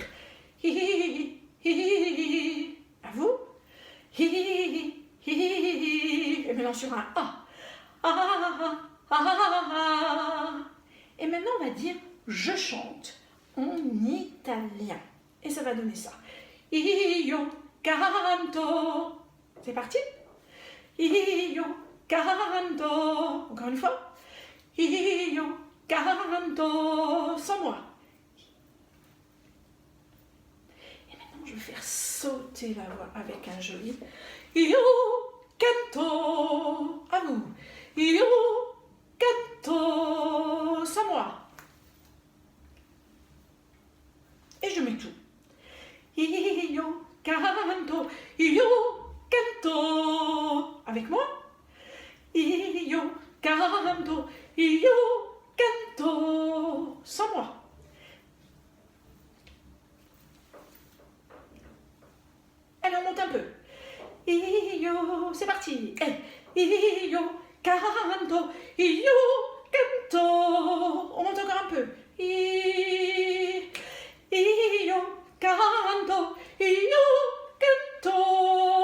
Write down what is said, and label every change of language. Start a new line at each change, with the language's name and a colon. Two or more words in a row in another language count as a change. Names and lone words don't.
French: Hi hi hi hi hi. À vous. Hi hi hi hi. Et maintenant sur un A. Ah ah ah. Et maintenant on va dire je chante en italien. Et ça va donner ça.
Italian: Io canto.
French: C'est parti.
Italian: Io canto.
French: Encore une fois.
Italian: Io canto.
French: Sans moi. Et maintenant, je vais faire sauter la voix avec un joli
Italian: Io canto.
French: À vous.
Italian: Io canto.
French: Sans moi. Et je mets tout.
Italian: Io canto, io canto.
French: Avec moi.
Italian: Io canto, io canto.
French: Sans moi. Allez, on monte un peu. Io, c'est parti.
Italian: Io canto, io canto.
French: On monte encore un peu.
Italian: Io canto, io canto.